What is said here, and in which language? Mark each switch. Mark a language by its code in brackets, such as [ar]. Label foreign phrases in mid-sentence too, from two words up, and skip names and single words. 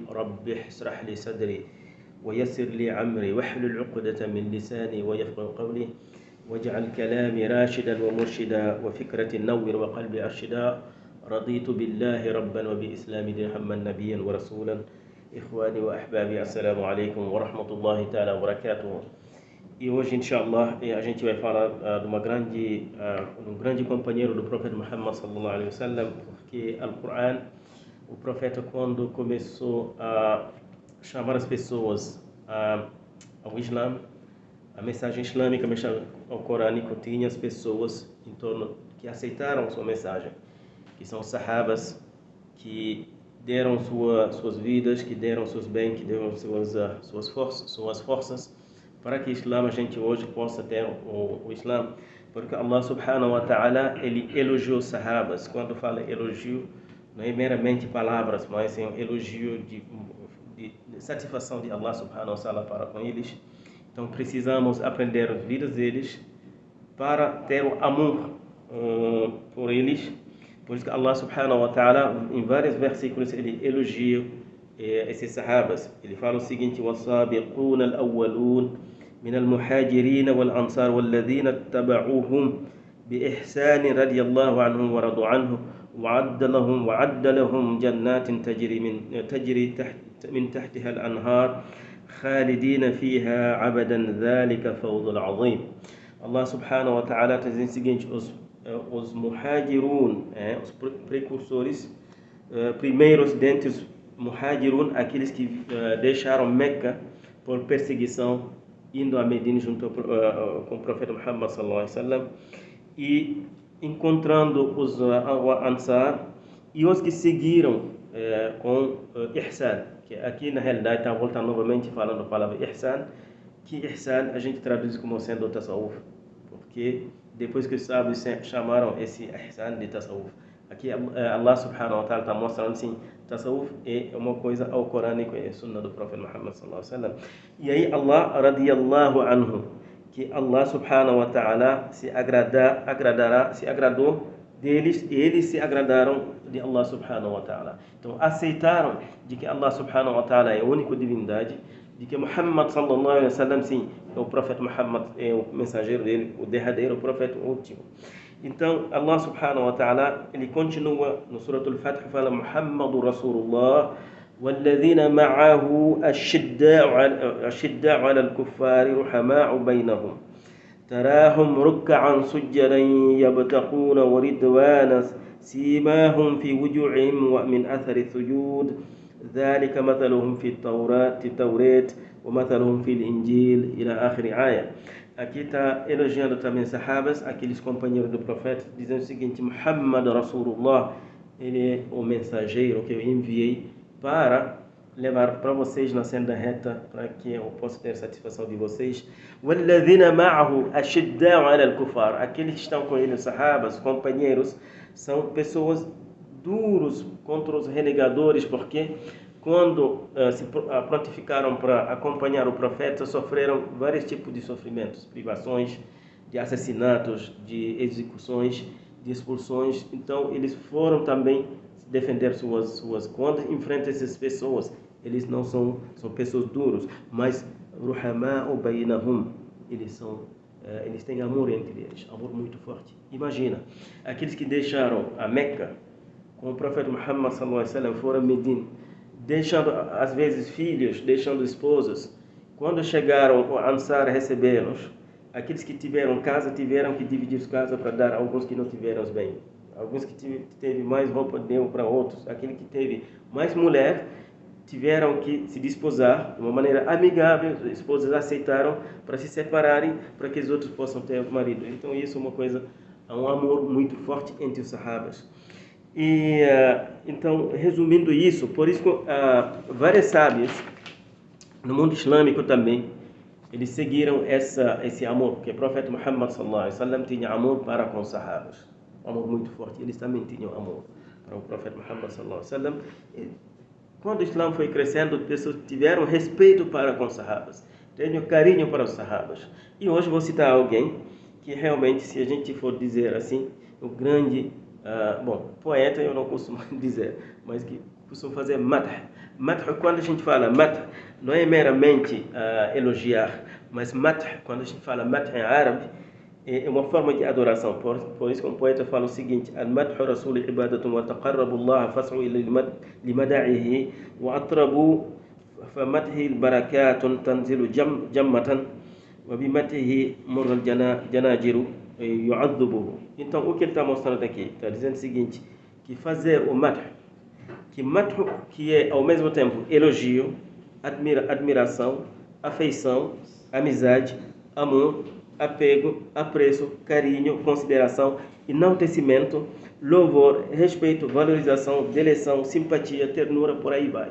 [ar] رب اشرح لي صدري ويسر لي عمري واحلل عقدة من لساني ويفقهوا قولي واجعل كلامي راشدا ومرشدا وفكرتي نور وقلبي أرشدا. رضيت بالله ربا وبإسلام دينا نبيا ورسولا. إخواني وأحبابي، السلام عليكم ورحمة الله تعالى وبركاته. [pt] E hoje, inshallah, a gente vai falar de um grande companheiro do profeta Muhammad [ar] صلى الله عليه وسلم, [pt] porque Al-Quran, o profeta, quando começou a chamar as pessoas ao Islã, a mensagem islâmica, a mensagem corânica, tinha as pessoas em torno que aceitaram sua mensagem, que são os sahabas, que deram suas vidas, que deram seus bens, que deram suas forças para que o Islã, a gente hoje possa ter o Islã. Porque Allah [ar] سبحانه وتعالى, [pt] ele elogiou os sahabas. Quando fala elogio, não é meramente palavras, mas é um elogio de satisfação de Allah [ar] سبحانه وتعالى [pt] para com eles. Então precisamos aprender as vidas deles para ter o amor por eles. Por isso que Allah [ar] سبحانه وتعالى, [pt] em vários versículos, ele elogia esses sahabas. Ele fala o seguinte: [ar] وَالصَّابِقُونَ الْأَوَّلُونَ مِنَ الْمُحَاجِرِينَ وَالْأَنصَارِ وَالَّذِينَ اتَّبَعُوهُمْ بِإِحْسَانٍ رَضِيَ اللَّهُ عَنْهُمْ وَرَضُوا عَنْهُ وَعَدَّ لَهُمْ جَنَّاتٍ تَجْرِي من تحتها الأنهار خالدين فيها عبدا ذلك فوز العظيم. [pt] Allah [ar] سبحانه وتعالى [pt] está dizendo o seguinte: os muhajirun, os precursores, primeiros dentre os muhajirun, aqueles que deixaram Meca por perseguição, indo a Medina junto com o profeta Muhammad [ar] صلى الله عليه وسلم, [pt] e encontrando os Ansar e os que seguiram com Ihsan, que aqui na realidade está voltando novamente falando a palavra Ihsan, que Ihsan a gente traduz como sendo o Tasawuf, porque depois que os sábios chamaram esse Ihsan de Tasawuf, aqui Allah [ar] سبحانه وتعالى [pt] está mostrando assim: Tasawuf é uma coisa ao Corânico, é a Sunna do profeta Muhammad [ar] صلى الله عليه وسلم. [pt] E aí Allah [ar] رضي الله عنه, [pt] que Allah [ar] سبحانه وتعالى [pt] se agradou deles e eles se agradaram de Allah [ar] سبحانه وتعالى. [pt] Então aceitaram de que Allah [ar] سبحانه وتعالى [pt] é a única divindade, de que Muhammad [ar] صلى الله عليه وسلم, [pt] sim, o profeta Muhammad é o mensageiro dele, o derradeiro, o profeta último. Então Allah [ar] سبحانه وتعالى, [pt] ele continua no Surah Al-Fath, fala: [ar] محمد رسول الله والذين معه أشداء على الكفار رحماء بينهم تراهم ركعا سجدا يبتغون ورضوانا سيماهم في وجوههم ومن أثر السجود ذلك مثلهم في التوراة ومثلهم في الإنجيل إلى آخر آية. [pt] Aqui está elogiando também os sahabas, aqueles companheiros do profeta, dizendo o seguinte: [ar] محمد رسول الله, [pt] ele é o mensageiro que eu enviei para levar para vocês na senda reta, para que eu possa ter satisfação de vocês. [ar] وَالَّذِينَ مَعَهُ أَشِدَّاءُ عَلَى الْكُفَّارِ, [pt] aqueles que estão com ele, os sahabas, companheiros, são pessoas duros contra os renegadores, porque quando se prontificaram para acompanhar o profeta, sofreram vários tipos de sofrimentos, privações, de assassinatos, de execuções, de expulsões. Então eles foram também defender quando enfrentam essas pessoas, eles não são pessoas duras, mas [ar] رحماء بينهم, [pt] eles têm amor entre eles, amor muito forte. Imagina, aqueles que deixaram a Meca com o profeta Muhammad [ar] صلى الله عليه وسلم, [pt] foram a Medina, deixando às vezes filhos, deixando esposas. Quando chegaram o Ansar a recebê-los, aqueles que tiveram casa tiveram que dividir as casas para dar a alguns que não tiveram os bens. Alguns que teve mais roupa deu para outros. Aquele que teve mais mulher tiveram que se desposar de uma maneira amigável. As esposas aceitaram para se separarem, para que os outros possam ter marido. Então isso é uma coisa, um amor muito forte entre os sahabas. Então, resumindo isso, por isso vários sábios No mundo islâmico também, eles seguiram esse amor, porque o profeta Muhammad [ar] صلى الله عليه وسلم [pt] tinha amor para com os sahabas, um amor muito forte. Eles também tinham amor para o profeta Muhammad [ar] صلى الله عليه وسلم. [pt] E quando o Islã foi crescendo, as pessoas tiveram respeito para com os sahabas, tinham carinho para os sahabas. E hoje vou citar alguém que realmente, se a gente for dizer assim, o grande, poeta eu não costumo dizer, mas que costumo fazer madh. Madh, quando a gente fala madh, não é meramente elogiar, mas madh, quando a gente fala madh em árabe, é uma forma de adoração. Por isso que um poeta fala o seguinte: [ar] المدح رسول عبادة وتقرب الله فاسع لمادحيه وأطرب فمدحي البركات تنزل جمة وبمدحه مر الجناجر يعذبه. [pt] Então, o que ele está mostrando aqui? Está dizendo o seguinte, que fazer o madh, que é ao mesmo tempo elogio, admiração, afeição, amizade, amor, apego, apreço, carinho, consideração, enaltecimento, louvor, respeito, valorização, deleção, simpatia, ternura, por aí vai.